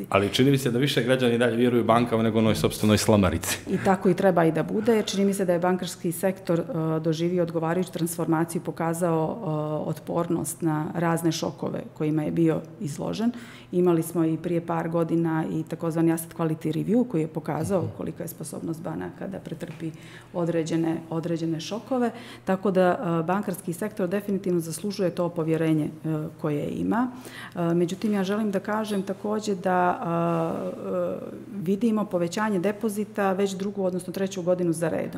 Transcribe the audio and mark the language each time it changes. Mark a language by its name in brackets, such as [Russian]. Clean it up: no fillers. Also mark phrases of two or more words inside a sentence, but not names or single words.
[Bosnian] Ali čini mi se da više građani dalje vjeruju bankama nego onoj sopstvenoj slamarici. I tako i treba i da bude. Čini mi se da je bankarski sektor doživio odgovarajuću transformaciju, pokazao otpornost na razne šokove kojima je bio izložen. Imali smo i prije par godina i takozvani [English] asset quality review [Bosnian] koji je pokazao kolika je sposobnost banaka da pretrpi određene šokove. Tako da bankarski sektor definitivno zaslužuje to povjerenje koje ima. Međutim, ja želim da kažem također da vidimo povećanje depozita već drugu, odnosno treću godinu za redom.